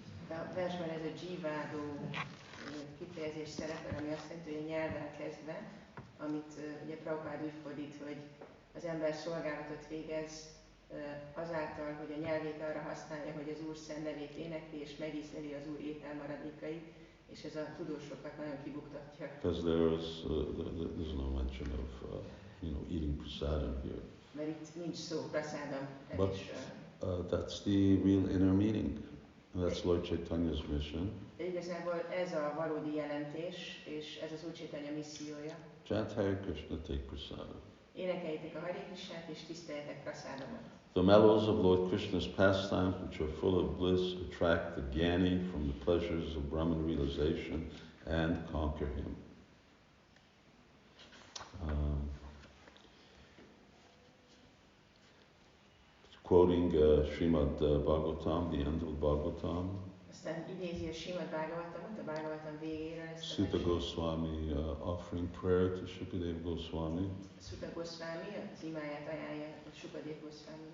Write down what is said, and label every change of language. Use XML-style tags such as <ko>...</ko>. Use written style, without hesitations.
<hu>A versben ez a Jivado kifejezés szerepel, ami azt jelenti, hogy a nyelvvel kezdve, amit ugye Prabhupád úgy fordít, hogy az ember szolgálatot végez azáltal, hogy a nyelvét arra használja, hogy az Úr szent nevét énekli és megízleli az Úr ételmaradékait, és ez a tudósokat nagyon kibuktatja.</hu> <en>Because there's no mention of eating prasadam here.</en> <hu>Mert itt nincs szó prasadam evésről.</hu> <en>That's the real inner meaning. That's Lord Caitanya's mission.</en> <hu>De igazából ez a valódi jelentés, és ez az Úr Caitanya missziója.</hu> <en>Chant Hare Krishna, take prasadam.</en> <hu>Énekeljétek a Hare Krishnát és tiszteljetek prasadamot.</hu> <en>The mellows of Lord Krishna's pastimes, which are full of bliss, attract the Gyani from the pleasures of Brahman realization and conquer him. Quoting Srimad Bhagavatam, the end of Bhagavatam.</en> <hu>Aztán idézi a Srimad Bhagavatamot, a Bhagavatam végéről ezt a</hu> <en>Sutta Goswami offering prayer to Shukadeva Goswami.</en> <hu>Sutta Goswami az imáját ajánlja Shukadeva Goswami.</hu>